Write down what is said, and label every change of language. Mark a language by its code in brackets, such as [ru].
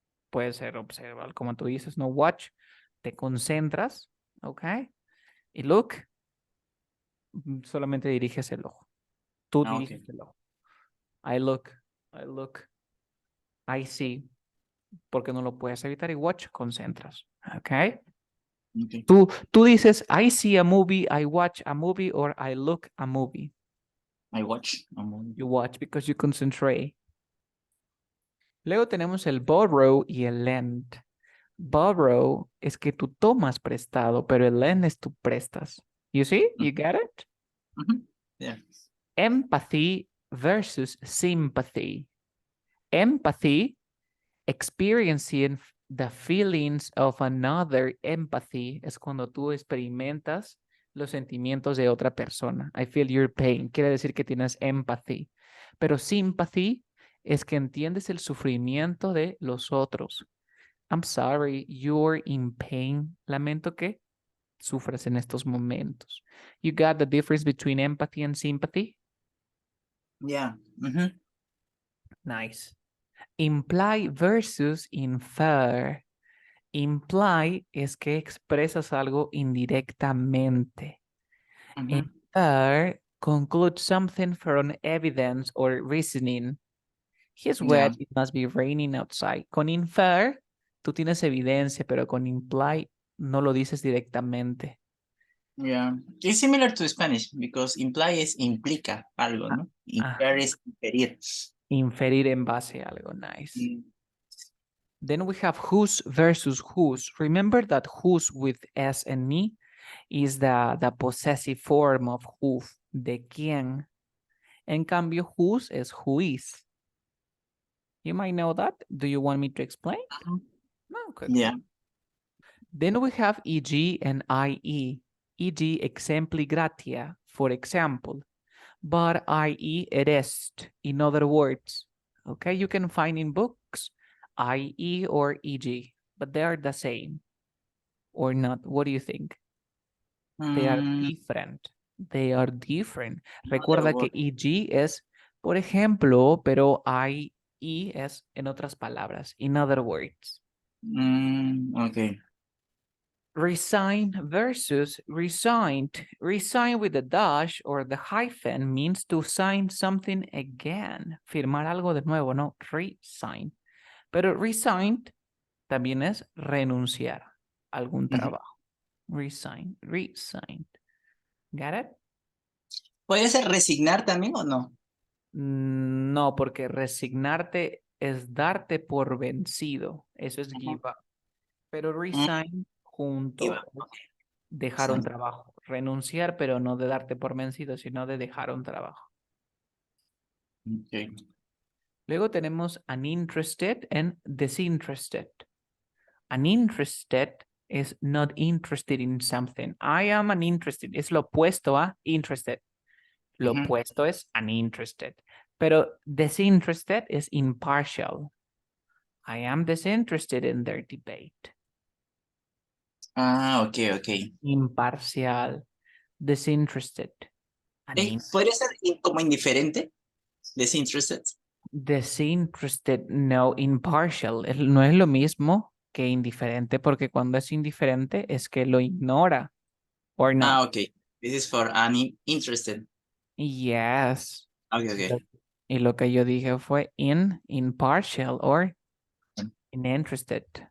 [es] Puede ser observar, como tú dices, no watch, te concentras, ¿ok? Y look, solamente diriges el ojo. Tú diriges el ojo. [en] I look, I see, [es] porque no lo puedes evitar y watch, concentras, ¿ok? Tú dices, [en] I see a movie, I watch a movie, or I look a movie. I watch a movie. You watch because you concentrate. [es] Luego tenemos el borrow y el lend. Borrow es que tú tomas prestado, pero el lend es tú prestas. [en] You see? You get it? Yeah. Empathy versus sympathy. Empathy, experiencing the feelings of another. [es] Empathy es cuando tú experimentas los sentimientos de otra persona. [en] I feel your pain. [es] Quiere decir que tienes empathy. Pero sympathy es que entiendes el sufrimiento de los otros. [en] I'm sorry, you're in pain. [es] Lamento que sufras en estos momentos. [en] You got the difference between empathy and sympathy? Yeah. Nice. Imply versus infer. [es] Imply es que expresas algo indirectamente. Infer [en] conclude something from evidence or reasoning. He's wet, it must be raining outside. [es] Con infer, tú tienes evidencia, pero con imply no lo dices directamente. [en] Yeah, it's similar to Spanish because imply is [es] implica algo, ¿no? Infer es inferir. Inferir en base a algo, nice. Mm. [en] Then we have whose versus whose. Remember that whose with S and me is the possessive form of who, [es] de quién. En cambio, [en] whose is who is. You might know that. Do you want me to explain? No, okay. Yeah. Then we have EG and IE. EG exempli gratia, for example. But IE erest, in other words. Okay, you can find in books IE or EG, but they are the same. Or not, what do you think? They are different. They are different. [es] Recuerda que EG es, por ejemplo, pero IE es en otras palabras. [en] In other words. Okay. Resign versus resigned. Resign with the dash or the hyphen means to sign something again. [es] Firmar algo de nuevo, no resign. Pero resigned también es renunciar a algún trabajo. [en] Resign, resigned. Got it? [es] ¿Puede ser resignar también o no? No, porque resignarte es darte por vencido. Eso es [en] give up. [es] Pero resign junto [en] Give up, [es] es dejar un [en] Resign. [es] trabajo. Renunciar, pero no de darte por vencido, sino de dejar un trabajo. [en] Okay. [es] Luego tenemos [en] uninterested and disinterested. Uninterested is not interested in something. I am uninterested. [es] Es lo opuesto a interested. Lo opuesto es uninterested. Pero disinterested es impartial. [en] I am disinterested in their debate. Okay. [es] Imparcial. Disinterested. ¿Podría ser como indiferente? [en] Disinterested. Disinterested, no, impartial. [es] No es lo mismo que indiferente, porque cuando es indiferente es que lo ignora. [en] Or not. Okay. This is for uninterested. Yes. Okay. [es] Y lo que yo dije fue impartial or uninterested.